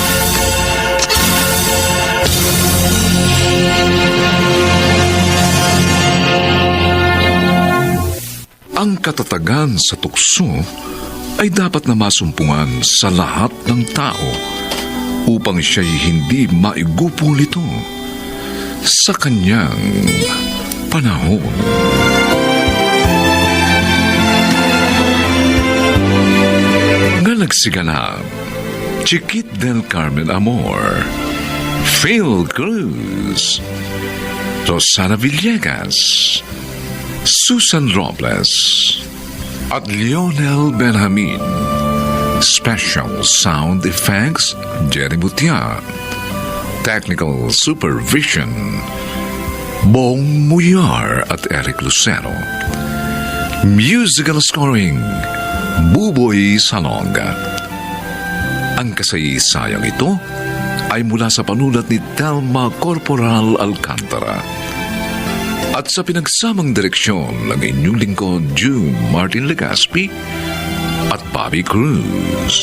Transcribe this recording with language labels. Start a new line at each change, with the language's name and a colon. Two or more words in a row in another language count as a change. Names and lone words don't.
Filipino: Ang katatagan sa tukso ay dapat na masumpungan sa lahat ng tao upang siya'y hindi maigupol ito sa kanyang panahon. Nga nagsigala, Chiquit del Carmen Amor, Phil Cruz, Rosana Villegas, Susan Robles, at Lionel Benjamin.
English: Special Sound Effects, Jerry Butia. Technical Supervision,
Filipino: Bong Muyar at Eric Lucero.
English: Musical scoring, Buboy Salonga.
Filipino: Ang kasaysayang ito ay mula sa panulat ni Telma Corporal Alcantara at sa pinagsamang direksyon ng inyong lingkod June Martin Legaspi at Bobby Cruz.